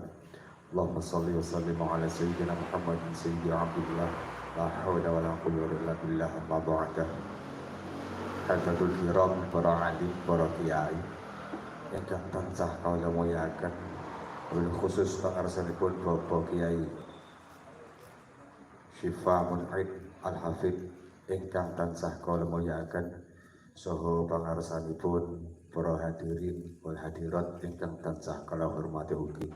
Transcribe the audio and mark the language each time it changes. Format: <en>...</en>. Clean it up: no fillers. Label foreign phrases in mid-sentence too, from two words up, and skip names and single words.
<ar>اللهم صل وسلم على سيدنا محمد سيدي عبد الله، لا حول ولا قوة إلا بالله، أما بعد. حاضرين كرام,</ar> <jv>para alim, para kiai ingkang tansah kawula mulyakaken, wabil khusus pangarsanipun Bapak Kiai Syifa Mun'id Al-Hafidh ingkang tansah kawula mulyakaken, saha pangarsanipun para</jv> <ar>حاضرين والحاضرات</ar> <jv>ingkang tansah kawula hormati ugi.</jv>